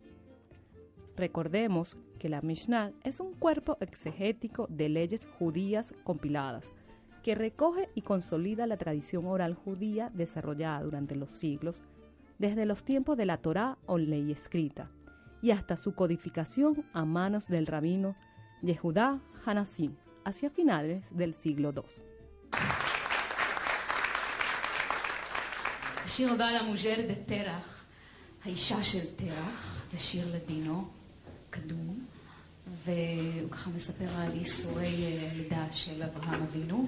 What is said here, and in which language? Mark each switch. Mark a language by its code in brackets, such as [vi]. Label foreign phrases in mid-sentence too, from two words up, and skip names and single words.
[es] Recordemos que la Mishnah es un cuerpo exegético de leyes judías compiladas, que recoge y consolida la tradición oral judía desarrollada durante los siglos, desde los tiempos de la Torá o ley escrita, y hasta su codificación a manos del rabino Yehudá Hanasí, hacia finales del siglo II. [he] השיר הבא על המוז'ר דה תרח, האישה של תרח, זה שיר לדינו, קדום, והוא ככה מספר על ייסורי לידה של אברהם אבינו.